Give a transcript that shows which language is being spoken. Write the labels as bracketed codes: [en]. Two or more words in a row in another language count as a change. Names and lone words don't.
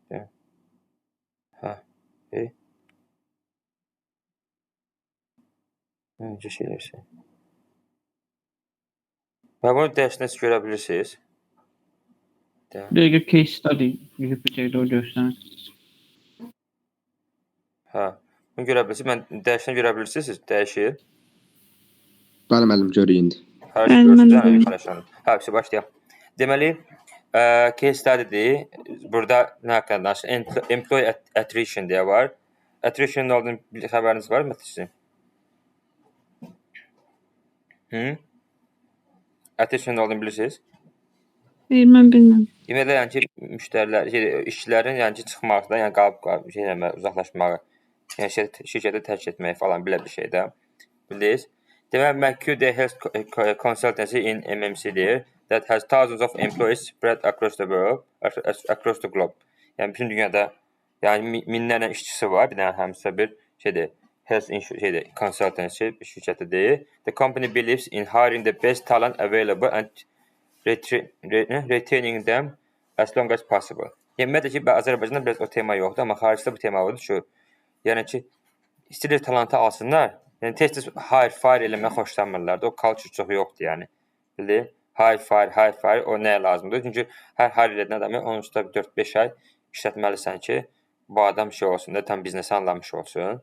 [tr] Ha. Önce şeylerse. Ben bunu dersinde görebilirsiniz. Bir de [en] case study [tr] gibi bir şey de o gösteren. Ha. Bunu görebilirsiniz. Ben dersini görebilirsiniz. [az] Dəyişir. Bəli, müəllim, görürük indi. Hər şey Bəli, mən görürsünüz. də Hə, görürəm. paylaşalım. Ha, bir şey başlayalım. Deməli, [en] case study'dir. [az] Burada nə haqqında danışır? [en] Employee attrition [az] deyə var. Attrition nə olduğunu xəbəriniz var mı sizin? Attrition nə olduğunu bilirsiniz? Mən bilməm. Deməli, yəni ki, müştərilər, işçilərin yəni ki, çıxmaqdan, yəni qalıb uzaqlaşmağı, yəni şirkəti tərk etməyi falan belə bir şeydə. Bilirsiniz? Deməli, McCurdy Health Consultancy in MMC-dir. [en] That has thousands of employees spread across the world, across the globe. [az] Yəni bütün dünyada yəni minlərlə işçisi var. Bir dənə həmsə bir şeydir. [en] Health consultancy [az] şirkətidir. [en] The company believes in hiring the best talent available and retaining them as long as possible. [az] Yəni ümumiyyətlə ki, Azərbaycanda biraz o tema yoxdur, amma xaricdə bu tema vardır ki, yəni ki, istəyirlər talantı alsınlar. Yəni tez-tez hire-fire eləmək xoşlanmırlar da. O culture çox yoxdur yəni. Bildin? Hire-fire o nəyə lazımdır? Çünki hər hire edən adamı onun üstə 4-5 ay işlətməlisən ki, bu adam şey olsun da, tam biznesi anlamış olsun.